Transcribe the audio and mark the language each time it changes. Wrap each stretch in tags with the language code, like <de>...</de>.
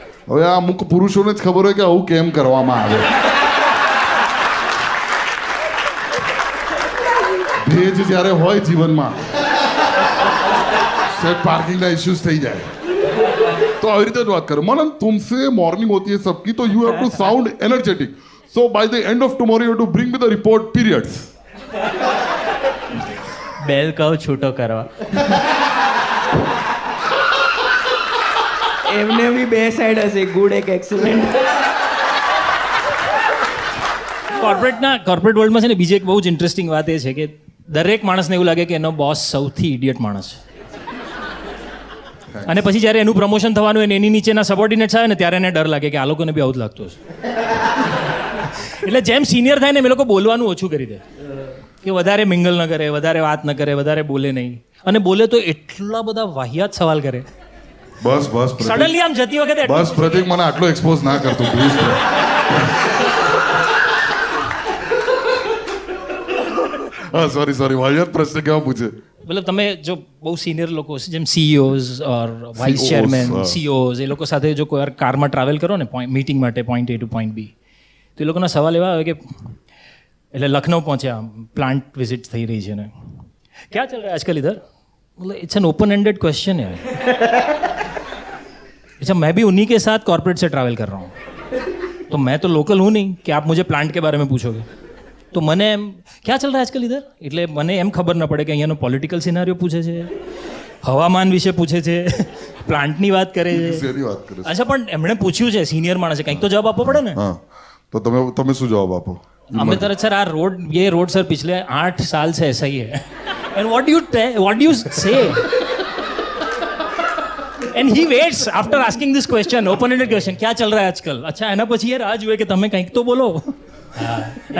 <gu>હવે આ અમુક પુરુષોને જ ખબર હોય કે આવું કેમ કરવામાં આવે. ભેજ જ્યારે હોય જીવનમાં,</gu> <hi>सेट पार्किंग का इश्यूज</hi> <gu>થઈ જાય તો આવી રીતે જ વાત કરે.</gu> <hi>મનન तुमसे मॉर्निंग होती है सबकी, तो</hi> <en>You have to sound energetic. So by the end of tomorrow you have to bring me the report periods.</en> <gu>બેલ કહું છૂટો કરવા. એમને બી બે સાઈડ હશે, ગુડ એક એક્સેલન્ટ. કોર્પોરેટ વર્લ્ડમાં છે ને બીજી એક બહુ જ ઇન્ટરેસ્ટિંગ વાત એ છે કે દરેક માણસને એવું લાગે કે એનો બોસ સૌથી ઇડિયટ માણસ છે. અને પછી જ્યારે એનું પ્રમોશન થવાનું હોય ને એની નીચેના સબોર્ડિનેટ્સ આવે ને ત્યારે એને ડર લાગે કે આ લોકોને બી આવું જ લાગતું હશે. એટલે જેમ સિનિયર થાય ને એ લોકો બોલવાનું ઓછું કરી દે, કે વધારે મિંગલ ન કરે, વધારે વાત ન કરે, વધારે બોલે નહીં. અને બોલે તો એટલા બધા વાહિયાત સવાલ કરે. બસ સડનલી આમ જતી વખતે બસ પ્રતિક મને આટલો એક્સપોઝ ના કરતો પ્લીઝ. હા સોરી વાહિયાત પ્રશ્ન કેવા પૂછે? મતલબ તમે જો બહુ સિનિયર લોકો છે જેમ CEOs ઓર વાઇસ ચેરમેન, CEOs, એ લોકો સાથે જો કોઈ વાર કારમાં ટ્રાવેલ કરો ને મીટિંગ માટે point A two point B, તો એ લોકોના સવાલ એવા આવે કે એટલે લખનઉ પહોંચ્યા, પ્લાન્ટ વિઝિટ થઈ રહી છે ને,</gu> <hi>ક્યાં ચલ રહા है आजकल इधर? मतलब</hi> <en>it's an open ended question</en> <hi>है. अच्छा, मैं भी उन्हीं के साथ कॉर्पोरेट से ट्रैवल कर रहा हूँ, तो मैं तो लोकल हूँ नहीं कि आप मुझे प्लांट के बारे में पूछोगे.</hi> <gu>તો મને એમ</gu> <hi>ક્યાં ચાલ રહા આજકાલ ઇધર,</hi> <gu>એટલે મને એમ ખબર ન પડે કે અહીંયાનો પોલિટિકલ સિનારીઓ પૂછે છે, હવામાન વિશે પૂછે છે, પ્લાન્ટની વાત કરે છે. અચ્છા, પણ એમણે પૂછ્યું છે, સિનિયર માણસે, કંઈક તો જવાબ આપવો પડે ને. હા, તો તમે શું જવાબ આપો? અમે તરત સર આ રોડ સર</gu> <hi>પિછલે 8 साल से ऐसा ही है.</hi> <en>And what do you say? And he waits after asking this question, open ended question,</en> <hi>क्या चल रहा है आजकल. अच्छा,</hi> <gu>એના પછી યાર આ જોઈએ કે તમે કંઈક તો બોલો. અને</gu>